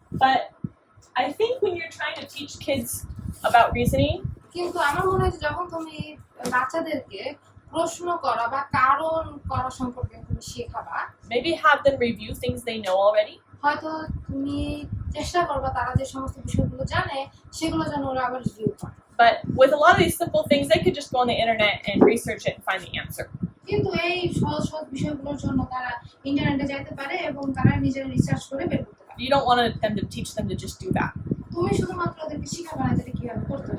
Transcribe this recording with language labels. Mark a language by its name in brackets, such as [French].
[English] but I think when you're trying to teach kids about reasoning, [Bangla] কিন্তু আমার মনে হয় যে যখন তুমি বাচ্চাদেরকে প্রশ্ন করা বা কারণ করা সম্পর্কে তুমি শেখাবা, [English] maybe have them review things they know already. [Bangla] হয়তো তুমি চেষ্টা করবা তারা যে সমস্ত বিষয়গুলো জানে সেগুলো যেন ওরা আবার রিভিউ করে। [English] But with a lot of these simple things, they could just go on the internet and research it and find the answer. [Bangla] কিন্তু এই সহজ সহজ বিষয়গুলোর জন্য তারা ইন্টারনেটে যাইতে পারে এবং তারা নিজেরা রিসার্চ করে বের করতে পারে। [English] You don't want them to teach them to just do that. [Bangla] তুমি শুধুমাত্র ওদেরকে শিখাবে না যে কিভাবে করতে